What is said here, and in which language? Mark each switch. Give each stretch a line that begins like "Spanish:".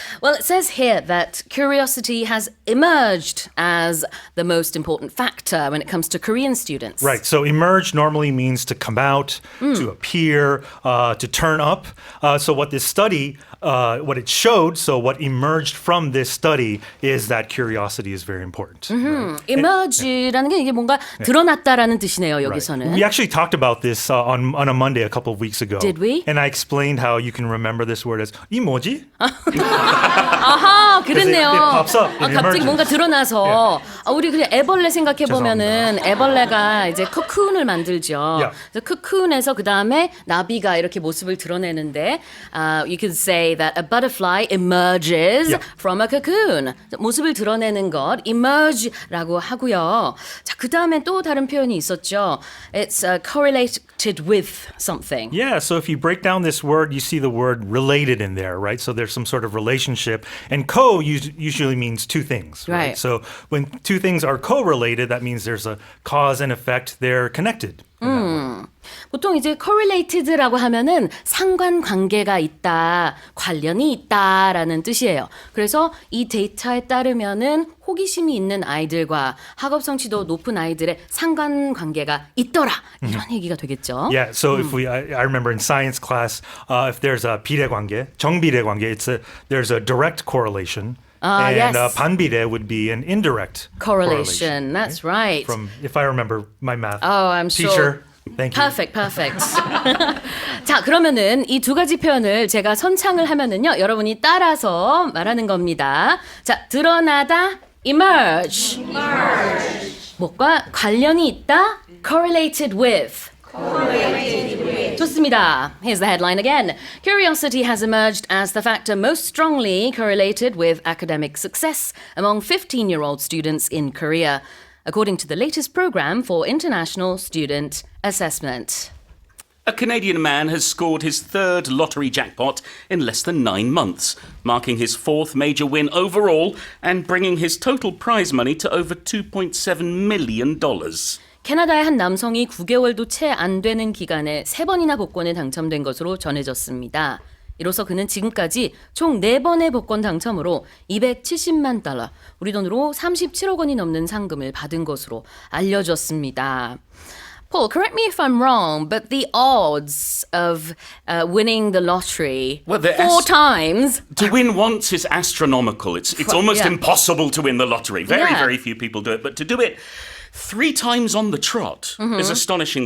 English: Well, it says here that curiosity has emerged as the most important factor when it comes to Korean students. Right. So emerge normally means to come out, to appear, to turn up. So what this study, what it showed, so what emerged from this study is that curiosity is very important. Right?
Korean: emerge라는 게 이게 뭔가 드러났다라는 뜻이네요,
English: Right.
Korean: 여기서는.
English: We actually talked about this on a Monday a couple of weeks ago. Did we? And I explained how you can remember this word as 이모지?
Korean: 아하, 그랬네요.
English: it pops up, it
Korean: 갑자기
English: emerges.
Korean: 뭔가 드러나서 우리 그냥 애벌레 생각해 보면은 애벌레가 이제 코쿤을 만들죠.
English: Yeah.
Korean: 그래서 코쿤에서 그 다음에 나비가 이렇게 모습을 드러내는데,
English: you could say that a butterfly emerges Yeah. from a cocoon.
Korean: 모습을 드러내는 것, emerge라고 하고요. 자, 그 다음에 또 다른 표현이 있었죠.
English: It's correlated with something. Yeah, so if you break down this word, you see the word related in there, right? So there's some sort of relationship. And usually means two things, right? Right. So when two things are correlated, that means there's a cause and effect. They're connected. in that way.
Korean: 보통 이제 correlated라고 하면은 상관관계가 있다, 관련이 있다라는 뜻이에요. 그래서 이 데이터에 따르면은 호기심이 있는 아이들과 학업 성취도 높은 아이들의 상관관계가 있더라. 이런 얘기가 되겠죠.
English: Yeah, so if I remember in science class, if there's a
Korean: 비례관계, 정비례관계,
English: there's a direct correlation. And yes. 반비례 would be an indirect Correlation. That's right. From, if I remember my math Oh, I'm sure. teacher. Thank you. Perfect.
Korean: 자, 그러면은 이 두 가지 표현을 제가 선창을 하면은요, 여러분이 따라서 말하는 겁니다. 자, 드러나다, emerge. 뭐과 관련이 있다,
English: correlated with.
Korean: 좋습니다. 있습니다.
English: Here's the headline again. Curiosity has emerged as the factor most strongly correlated with academic success among 15-year-old students in Korea, according to the latest program for international student assessment. A Canadian man has scored his third lottery jackpot in less than 9 months, marking his fourth major win overall and bringing his total prize money to over $2.7 million.
Korean: 캐나다의 한 남성이 9개월도 채 안 되는 기간에 3번이나 복권에 당첨된 것으로 전해졌습니다. 이로써 그는 지금까지 총 4번의 복권 당첨으로 270만 달러, 우리 돈으로 37억 원이 넘는 상금을 받은 것으로 알려졌습니다.
English: Paul, correct me if I'm wrong, but the odds of winning the lottery Well, they're 4 times... To win once is astronomical. It's almost yeah. impossible to win the lottery. Very, Yeah. very few people do it. But to do it 3 times on the trot is astonishing.